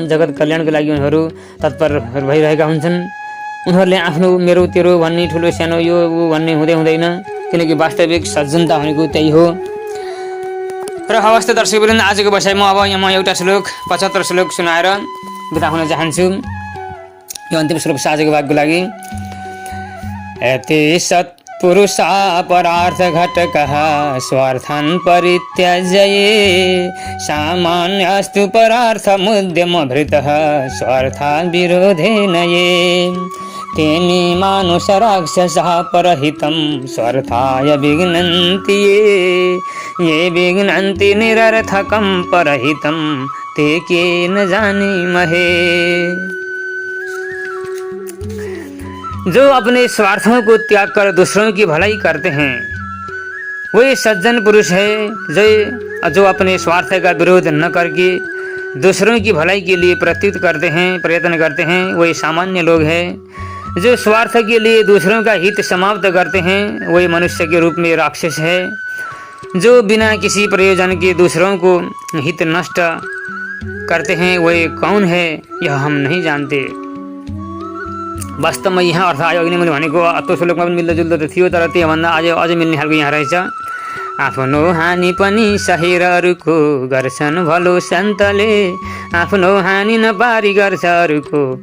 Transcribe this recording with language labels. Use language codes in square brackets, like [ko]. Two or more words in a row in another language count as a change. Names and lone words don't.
[ne] जगत कल्याणको लागि उनीहरू तत्पर भइरहेका हुन्छन्। उनीहरूले आफ्नो मेरो तेरो भन्ने ठुलो सानो यो ऊ भन्ने हुँदैन, किनकि वास्तविक सज्जनता भनेको त्यही हो। र हवस् त दर्शकवृन्द, आजको बसाइमा अब म एउटा श्लोक 75 श्लोक सुनाएर बिदा हुन चाहन्छु। यो अन्तिम श्लोक आजको भागको लागि। [sa] यति सत्पुरुषा परार्थ घटकः स्वार्थन् परित्यज्य सामान्यस्तु परार्थमुद्यम भृतः स्वार्थान् विरोधेन ये तेनि मानुष राक्षसः परहितं स्वार्थाय विघ्नन्ति ये विघ्नन्ति निरर्थकं परहितं ते केन जानीमहे। [hi] जो अपने स्वार्थों को त्याग कर दूसरों की भलाई करते हैं वही सज्जन पुरुष है। जो अपने स्वार्थ का विरोध न करके दूसरों की भलाई के लिए प्रयत्न करते हैं वही सामान्य लोग हैं। जो स्वार्थ के लिए दूसरों का हित समाप्त करते हैं वही मनुष्य के रूप में राक्षस है। जो बिना किसी प्रयोजन के दूसरों को हित नष्ट करते हैं वही कौन है यह हम नहीं जानते। [ne] वास्तवमा यहाँ अर्थ आयो कि मैले भनेको त्यो श्लोकमा पनि मिल्दोजुल्दो त थियो, तर त्योभन्दा अझै मिल्ने खालको यहाँ रहेछ। आफ्नो हानि पनि सहेर अरूको गर्छन् भलो सन्तले आफ्नो हानि नपारी गर्छ अरूको।